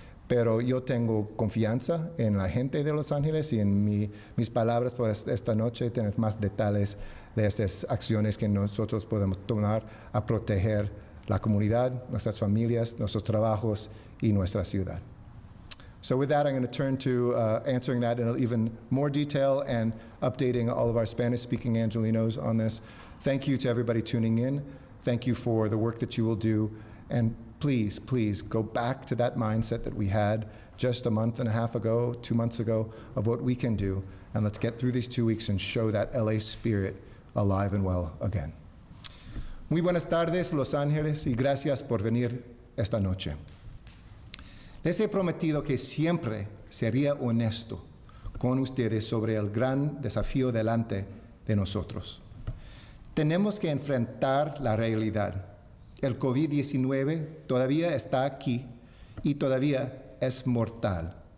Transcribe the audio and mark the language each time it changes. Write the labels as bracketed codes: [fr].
[es] Pero yo tengo confianza en la gente de Los Ángeles y en mis palabras por esta noche tener más detalles de estas acciones que nosotros podemos tomar a proteger la comunidad, nuestras familias, nuestros trabajos y nuestra ciudad. [en] So with that, I'm going to turn to answering that in even more detail and updating all of our Spanish-speaking Angelinos on this. Thank you to everybody tuning in. Thank you for the work that you will do. And please, please go back to that mindset that we had just a month and a half ago, 2 months ago, of what we can do. And let's get through these 2 weeks and show that LA spirit alive and well again. [es] Muy buenas tardes, Los Ángeles, y gracias por venir esta noche. Les he prometido que siempre sería honesto con ustedes sobre el gran desafío delante de nosotros. Tenemos que enfrentar la realidad. El COVID-19 todavía está aquí y todavía es mortal.